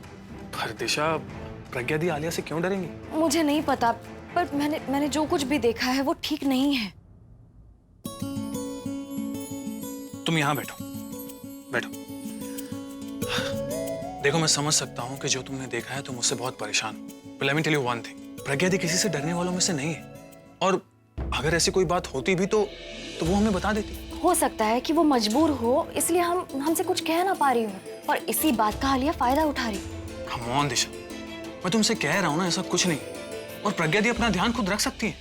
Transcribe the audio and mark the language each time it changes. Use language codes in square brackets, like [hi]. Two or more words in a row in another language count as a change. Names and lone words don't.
[hi] पर दिशा, प्रज्ञा दी आलिया से क्यों डरेंगी? मुझे नहीं पता, पर मैंने जो कुछ भी देखा है वो ठीक नहीं है। तुम यहाँ बैठो, बैठो। देखो, मैं समझ सकता हूँ कि जो तुमने देखा है तुम उससे बहुत परेशान हो। [en] But let me tell you one thing, [hi] प्रज्ञा दी किसी से डरने वालों में से नहीं है, और अगर ऐसी कोई बात होती भी तो वो हमें बता देती। हो सकता है कि वो मजबूर हो, इसलिए हमसे कुछ कह ना पा रही हो, और इसी बात का आलिया फायदा उठा रही। [en] Come on [hi] दिशा, मैं तुमसे कह रहा हूँ ना, ऐसा कुछ नहीं। और प्रज्ञा दी अपना ध्यान खुद रख सकती है।